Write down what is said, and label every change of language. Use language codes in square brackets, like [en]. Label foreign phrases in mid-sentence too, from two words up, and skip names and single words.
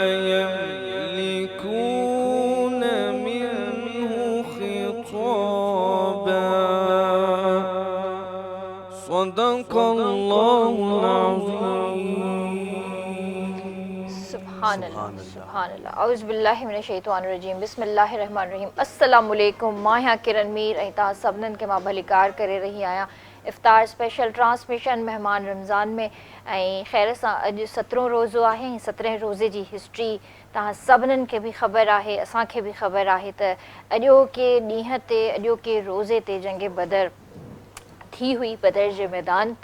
[ar] يملكون منه خطابا. صدق الله العظيم. سبحان اللہ سبحان اللہ اعوذ باللہ من الشیطان الرجیم بسم اللہ الرحمن الرحیم. السلام علیکم. [sd] मां हाँ किरण मीर ऐं तव्हां सभिनीनि खे मां भलीकार करे रही आहियां. इफ़्तार [en] special transmission [sd] महिमान रमज़ान में ऐं ख़ैर सां अॼु 17 रोज़ो आहे ऐं 17 रोज़े जी हिस्ट्री तव्हां सभिनीनि खे बि ख़बर आहे, असांखे बि ख़बर आहे त अॼोके ॾींहं ते अॼोके रोज़े ते जंग बदर थी हुई बदर जे मैदान ते.